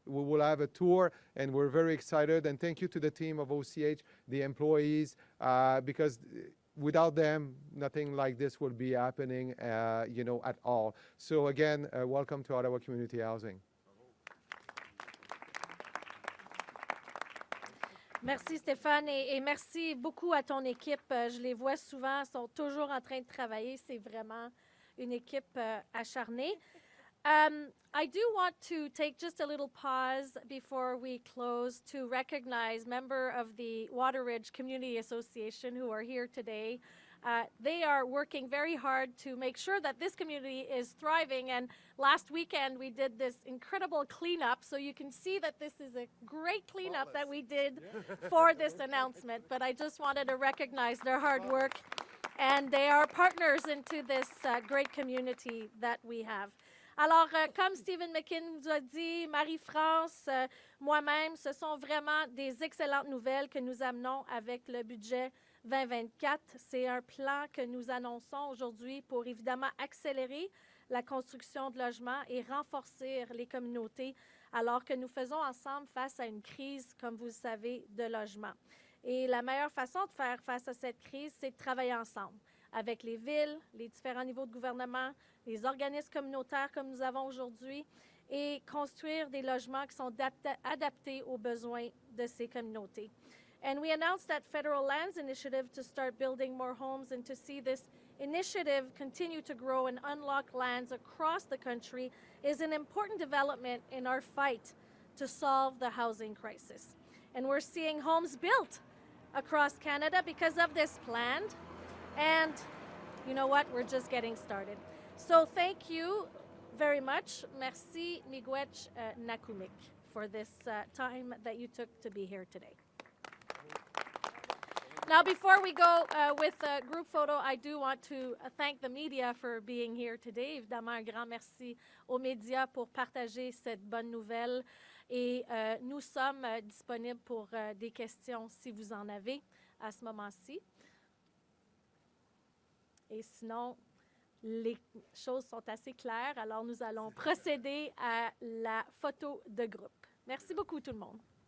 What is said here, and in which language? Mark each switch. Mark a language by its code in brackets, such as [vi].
[en] We will have a tour, and we're very excited, and thank you to the team of OCH, the employees, because without them, nothing like this would be happening, at all. So again, welcome to Ottawa Community Housing. [fr] Merci Stéphane et merci beaucoup à ton équipe. Je les vois souvent, ils sont toujours en train de travailler. C'est vraiment une équipe acharnée. [en] I do want to take just a little pause before we close to recognize members of the Water Ridge Community Association who are here today. They are working very hard to make sure that this community is thriving. And last weekend, we did this incredible cleanup. So you can see that this is a great cleanup that we did for this announcement. But I just wanted to recognize their hard work. And they are partners into this great community that we have. [fr] Alors, comme Steven MacKinnon nous a dit, Marie-France, moi-même, ce sont vraiment des excellentes nouvelles que nous amenons avec le budget 2024. C'est un plan que nous annonçons aujourd'hui pour évidemment accélérer la construction de logements et renforcer les communautés alors que nous faisons ensemble face à une crise, comme vous le savez, de logement. Et la meilleure façon de faire face à cette crise, c'est de travailler ensemble avec les villes, les différents niveaux de gouvernement, les organismes communautaires comme nous avons aujourd'hui et construire des logements qui sont adaptés aux besoins de ces communautés. [en] And we announced that federal lands initiative to start building more homes and to see this initiative continue to grow and unlock lands across the country is an important development in our fight to solve the housing crisis. And we're seeing homes built across Canada because of this plan. And you know what? We're just getting started. So thank you very much. Merci, Miigwech Nakumik, for this time that you took to be here today. Now, before we go with a group photo, I do want to thank the media for being here today. [fr] Évidemment, un grand merci aux médias pour partager cette bonne nouvelle. Et nous sommes disponibles pour des questions si vous en avez à ce moment-ci. Et sinon, les choses sont assez claires, alors nous allons procéder à la photo de groupe. Merci beaucoup tout le monde.